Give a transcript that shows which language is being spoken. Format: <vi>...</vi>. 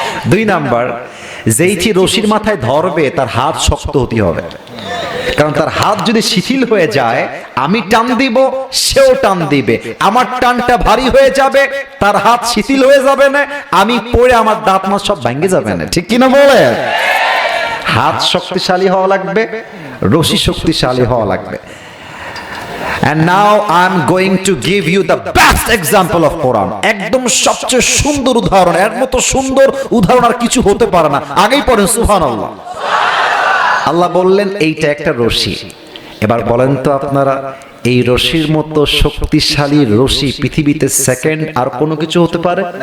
<bn>দুই নাম্বার, যেইটি রশির মাথায় ধরবে তার হাত শক্ত হতে হবে, কারণ তার হাত যদি শিথিল হয়ে যায়, আমি টান দিব সেও টান দিবে, আমার টানটা ভারী হয়ে যাবে, তার হাত শিথিল হয়ে যাবে না, আমি পড়ে আমার দাঁত মাছ সব ভেঙে যাবে না, ঠিক কিনা বলে? হাত শক্তিশালী হওয়া লাগবে, রশি শক্তিশালী হওয়া লাগবে।</bn> <en>And now I'm going to give you the best example of Quran.</en> <bn>একদম সবচেয়ে সুন্দর উদাহরণ, এর মতো সুন্দর উদাহরণ আর কিছু হতে পারে না। আগেই পড়েন সুবহানাল্লাহ। আল্লাহ বললেন এইটা একটা রশি। এবার বলেন তো আপনারা, এই রশির মতো শক্তিশালী রশি পৃথিবীতে সেকেন্ড আর কোনো কিছু হতে পারে?</bn>